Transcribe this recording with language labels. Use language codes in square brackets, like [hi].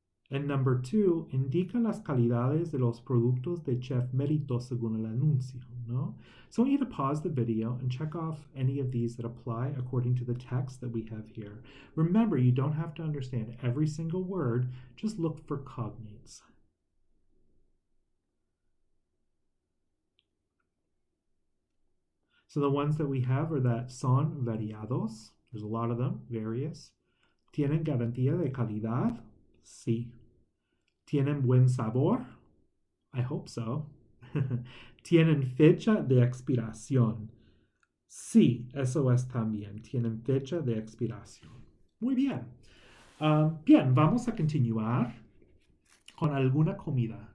[es] And number 2, indica las calidades de los productos de Chef Merito según el anuncio, no? [en] So I want you to pause the video and check off any of these that apply according to the text that we have here. Remember, you don't have to understand every single word, just look for cognates. So the ones that we have are that [es] son variados, [en] there's a lot of them, various. [es] Tienen garantía de calidad, sí. Tienen buen sabor, [en] I hope so. [es] Tienen fecha de expiración. Sí, eso es también. Tienen fecha de expiración. Muy bien. Bien, vamos a continuar con alguna comida.